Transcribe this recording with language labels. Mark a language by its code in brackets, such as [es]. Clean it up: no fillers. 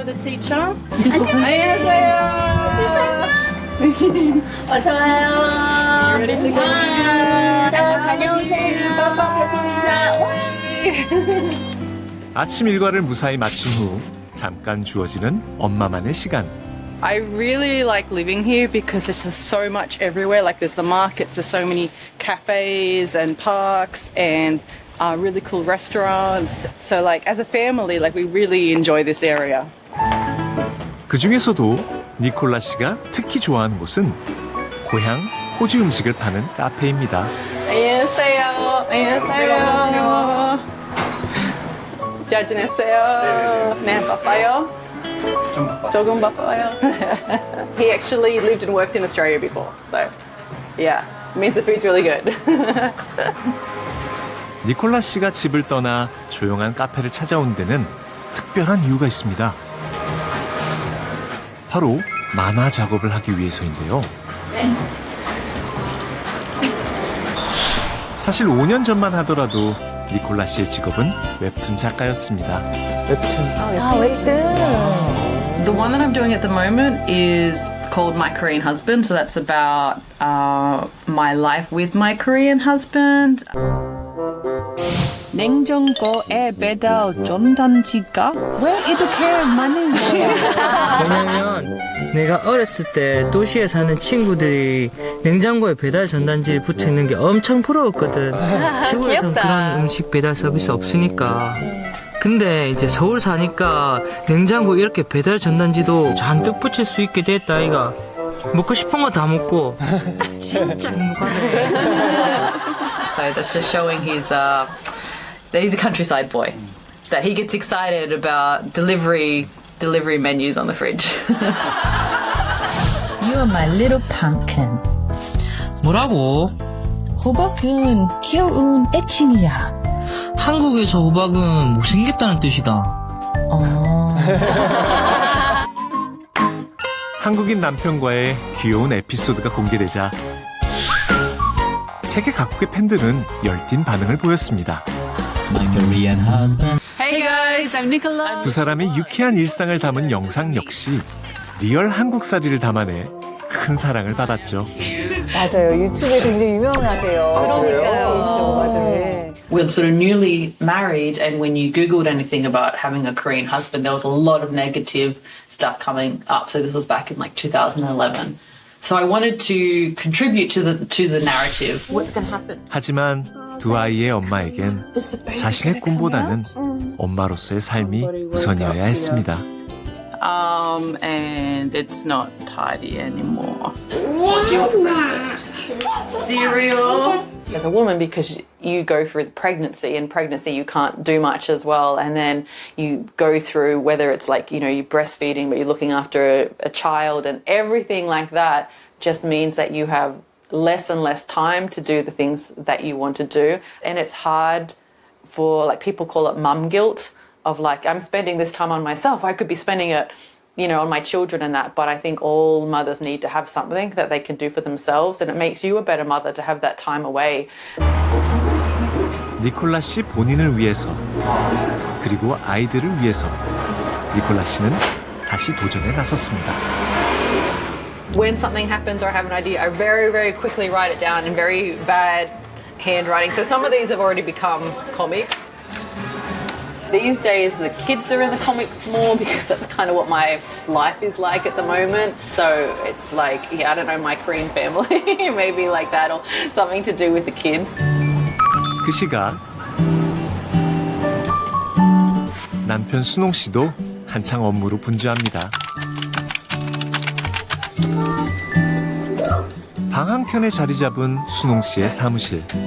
[ko] 안녕하세요. 어서 와요. 자, 다녀오세요. 아침 일과를 무사히 마친 후 잠깐 주어지는 엄마만의 시간. [en] I really like living here because there's just so much everywhere. Like there's the markets, there's so many cafes and parks and really cool restaurants. So like as a family, like we really enjoy this area. [ko] 그 중에서도 니콜라 씨가 특히 좋아하는 곳은 고향 호주 음식을 파는 카페입니다. 안녕하세요. 안녕하세요. 잘 지냈어요? 네, 바빠요? 좀 바빴어요. 조금 바빠요. [en] He actually lived and worked in Australia before, so yeah, it means the food's really good. [ko] 니콜라 씨가 집을 떠나 조용한 카페를 찾아온 데는 특별한 이유가 있습니다. 바로 만화 작업을 하기 위해서인데요. 사실 5년 전만 하더라도 니콜라 씨의 직업은 웹툰 작가였습니다. [en] The one that I'm doing at the moment is called My Korean Husband, so that's about my life with my Korean husband. [ko] 냉장고에 배달 전단지가 왜 이렇게 많은 거야? 왜냐면 내가 어렸을 때 도시에 사는 친구들이 냉장고에 배달 전단지를 붙이는 게 엄청 부러웠거든. 시골에선 그런 음식 배달 서비스 없으니까. 근데 이제 서울 사니까 냉장고 이렇게 배달 전단지도 잔뜩 붙일 수 있게 됐다 아이가. 먹고 싶은 거 다 먹고 진짜 행복하네. [en] So that's just showing his that he's a countryside boy. That he gets excited about delivery menus on the fridge. You are my little pumpkin. [ko] 뭐라고? 호박은 귀여운 애칭이야. 한국에서 호박은 못생겼다는 뜻이다. 한국인 남편과의 귀여운 에피소드가 공개되자 세계 각국의 팬들은 열띤 반응을 보였습니다. [en] Hey guys, I'm Nicola. [ko] 두 사람의 유쾌한 일상을 담은 영상 역시 리얼 한국살이를 담아내 큰 사랑을 받았죠. 맞아요. 유튜브에서 굉장히 유명하세요. 그러니까요. 맞아요. 예. [en] We're sort of newly married, and when you Googled anything about having a Korean husband, there was a lot of negative stuff coming up. So this was back in like 2011. So I wanted to contribute to the narrative. What's going to happen? [ko] 하지만 두 아이의 엄마에겐 자신의 꿈보다는 엄마로서의 삶이 우선이어야 했습니다. [en] And it's not tidy anymore. What do you want for breakfast? Cereal. As a woman, because you go through pregnancy, and pregnancy you can't do much as well, and then you go through whether it's like, you know, you're breastfeeding but you're looking after a child, and everything like that just means that you have less and less time to do the things that you want to do, and it's hard for, like, people call it mum guilt, of like, I'm spending this time on myself, I could be spending it, you know, on my children and that. But I think all mothers need to have something that they can do for themselves, and it makes you a better mother to have that time away. [ko] 니콜라 씨 본인을 위해서 그리고 아이들을 위해서 니콜라 씨는 다시 도전에 나섰습니다. [en] When something happens or I have an idea, I very, very quickly write it down in very bad handwriting. So some of these have already become comics. These days, the kids are in the comics more because that's kind of what my life is like at the moment. So it's like, yeah, I don't know, my Korean family, maybe like that, or something to do with the kids. [ko] 그 시각 남편 순홍 씨도 한창 업무로 분주합니다. 방 한켠에 자리 잡은 순홍 씨의 사무실.